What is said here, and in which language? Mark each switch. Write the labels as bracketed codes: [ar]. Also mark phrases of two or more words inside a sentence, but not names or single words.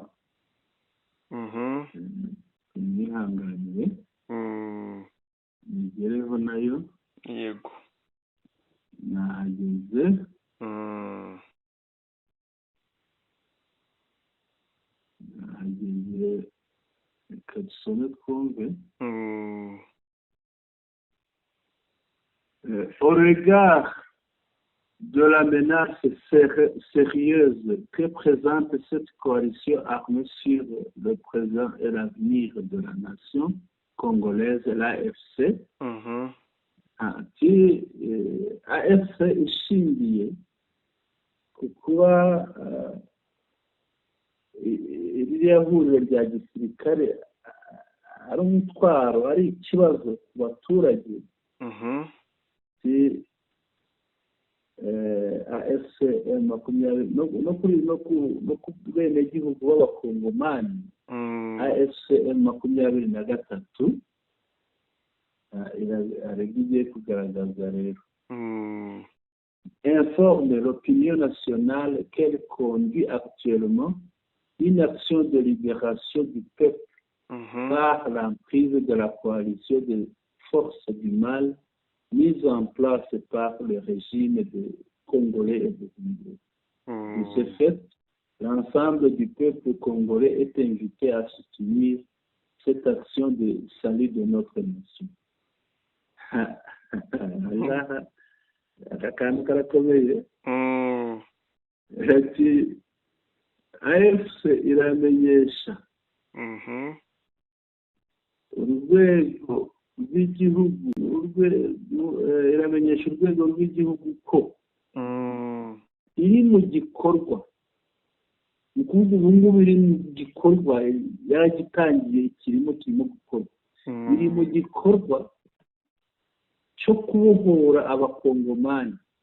[rw] nihanganiye nigereho nayo. yego nahageze. nahageze, reka dusome twumve. [fr] Au regard de la menace sérieuse que présente cette coalition armée sur le présent et l'avenir de la nation congolaise, l'AFC, [rw] AFC ishingiye ku kuba ririya huriro rya gisirikare ari umutwaro, ari ikibazo ku baturage. AFC makumyabiri no ku benegihugu b'abakongomani, AFC 23 arega igiye kugaragaza rero. [fr] Informe l'opinion nationale qu'elle conduit actuellement une action de libération du peuple par l'emprise de la coalition des forces du mal mise en place par le régime de Congolais et de Burundais. De ce fait, l'ensemble du peuple congolais est invité à soutenir cette action de salut de notre nation. [rw] akantu karakomeye. ati AFC iramenyesha urwego rw'igihugu, iramenyesha urwego rw'igihugu ko iri mu gikorwa, ni ukuvuga ubu ngubu iri mu gikorwa, yaragitangiye, kirimo gukorwa, iri mu gikorwa cyo kubohora abakongomani